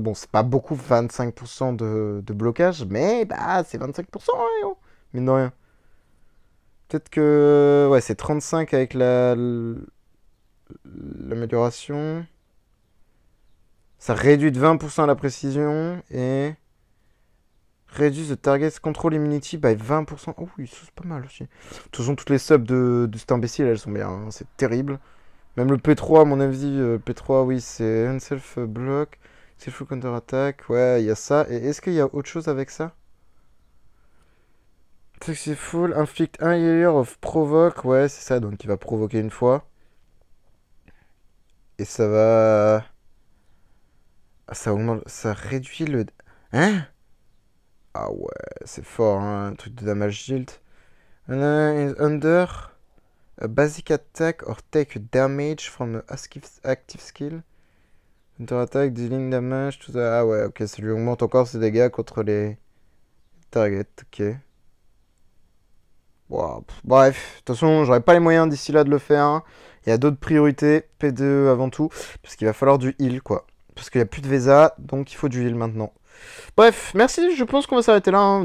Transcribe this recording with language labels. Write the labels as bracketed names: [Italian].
[French] Bon, c'est pas beaucoup, 25% de blocage, mais bah, c'est 25%, hein, yo. Mine de rien. Peut-être que... Ouais, c'est 35 avec l'amélioration. Ça réduit de 20% la précision et... [English] Reduce the target control immunity by 20%. [French] Oh oui, c'est pas mal aussi. De toute façon, toutes les subs de cet imbécile, elles sont bien, hein. C'est terrible. Même le P3, à mon avis, P3, oui, c'est Unself Block, Self Counter Attack. Ouais, il y a ça. Et est-ce qu'il y a autre chose avec ça? [English] Successful, inflict [French] un [English] layer of provoke. [French] Ouais, c'est ça, donc il va provoquer une fois. Et ça va. Ah, ça augmente. Ça réduit le. Hein? Ah ouais, c'est fort, hein, un truc de damage shield. [English] Under a basic attack or take damage from a active skill. Counter attack, dealing damage, [French] tout ça. Ah ouais, ok, ça lui augmente encore ses dégâts contre les targets, ok. Wow. Bref, de toute façon, j'aurai pas les moyens d'ici là de le faire, hein. Il y a d'autres priorités, P2 avant tout, parce qu'il va falloir du heal, quoi. Parce qu'il n'y a plus de VESA, donc il faut du heal maintenant. Bref, merci, je pense qu'on va s'arrêter là, hein.